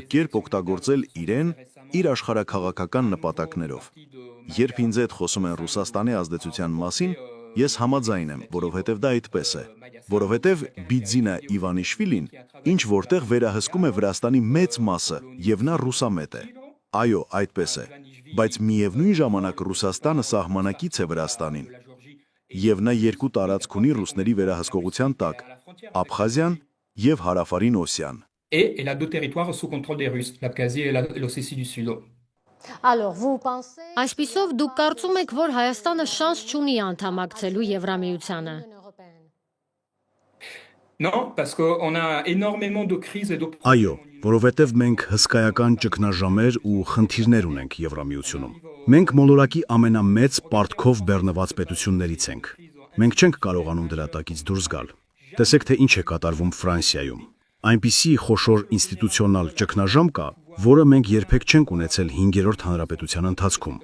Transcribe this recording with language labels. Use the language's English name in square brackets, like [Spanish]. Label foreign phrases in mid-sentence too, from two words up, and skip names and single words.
[Armenian] կերպ օգտագործել իրեն, իր աշխարհաքաղաքական նպատակներով։ Երբ ինձ հետ խոսում են Ռուսաստանի ազդեցության մասին, ես համաձայն եմ, որովհետև դա այդպես է, որովհետև Բիձինա Իվանիշվիլին ինչ որտեղ վերահսկում է Վրաստանի մեծ մասը, եւ նա ռուսամետ է։ Այո, այդպես է, բայց միևնույն ժամանակ Ռուսաստանը սահմանակից է Վրաստանին, եւ նա երկու տարածք ունի ռուսների վերահսկողության տակ՝ Աբխազիան եւ Հարավարին Օսիան։ [French] Et elle a deux territoires sous contrôle des Russes, l'Abkhazie et l'Ossétie du Sud. Alors, vous pensez... [Armenian] Այսպիսով դուք կարծում եք, որ Հայաստանը շանս չունի անդամակցելու Եվրամիությանը։ [French] Non, parce qu'on a énormément de crises et de [Armenian] Այո, որովհետև մենք հսկայական ճգնաժամեր ու խնդիրներ ունենք Եվրամիությունում։ Մենք մոլորակի ամենամեծ պարտքով բեռնված պետություններից ենք։ Մենք չենք կարողանում դրա տակից դուրս գալ։ Տեսեք, թե ինչ է կատարվում Ֆրանսիայում։ Այնպիսի խոշոր ինստիտուցիոնալ ճգնաժամ կա, որը մենք երբեք չենք ունեցել 5-րդ հանրապետության ընթացքում։